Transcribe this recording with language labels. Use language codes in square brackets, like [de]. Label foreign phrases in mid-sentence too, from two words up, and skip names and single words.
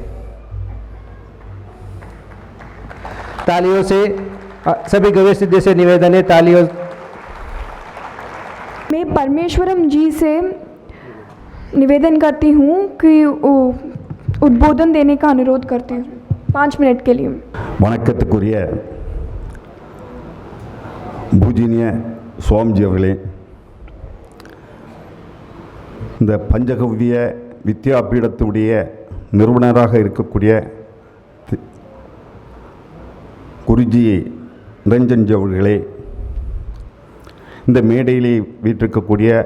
[hi] तालियों से सभी गवेश सिद्धि से निवेदन है, तालियों। मैं परमेश्वरम जी से निवेदन करती हूँ कि उद्बोधन देने का अनुरोध करती हूँ 5 मिनट के लिए। [ta] வணக்கத்துக்குரிய பூஜ்ய சுவாமிஜி அவர்களே, இந்த பஞ்சகவ்ய வித்யாபீடத்துடைய நிறுவனராக இருக்கக்கூடிய குருஜி நிரஞ்சன்ஜி அவர்களே, இந்த மேடையிலே வீற்றிருக்கக்கூடிய